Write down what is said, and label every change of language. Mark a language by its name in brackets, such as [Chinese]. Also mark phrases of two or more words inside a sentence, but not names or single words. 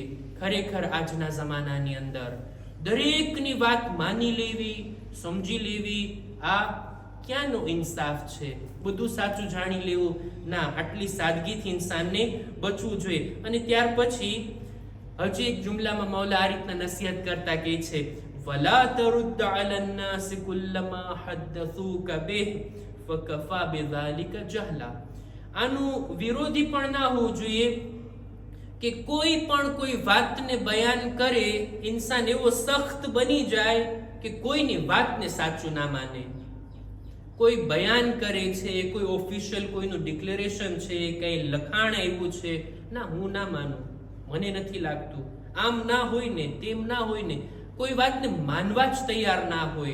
[Gujarati] ખરેખર આજના જમાનાની અંદર દરેકની વાત માની લેવી, સમજી લેવી, આ ક્યાંનો ઇન્સાફ છે? બધું સાચું જાણી લેવું ના, આટલી સાદગીથી ઇન્સાનને બચવું જોઈએ. અને ત્યાર પછી હજી એક જુમલામાં મૌલા આ રીતના નસીહત કરતા કહે છે [Arabic] ولا ترد على الناس كلما حدثوك به فكفى بذلك جهلا. [Gujarati] આનું વિરોધી પણ ના હોવું જોઈએ કે કોઈ પણ કોઈ વાતને બયાન કરે, ઇન્સાન એવો સખ્ત બની જાય કે કોઈની વાતને સાચું ના માને. કોઈ બયાન કરે છે, કોઈ ઓફિશિયલ કોઈનું ડિક્લેરેશન છે, કઈ લખાણ આવ્યું છે, ના હું ના માનું, મને નથી લાગતું, આમ ના હોય ને તેમ ના હોય ને, કોઈ વાતને માનવા જ તૈયાર ના હોય.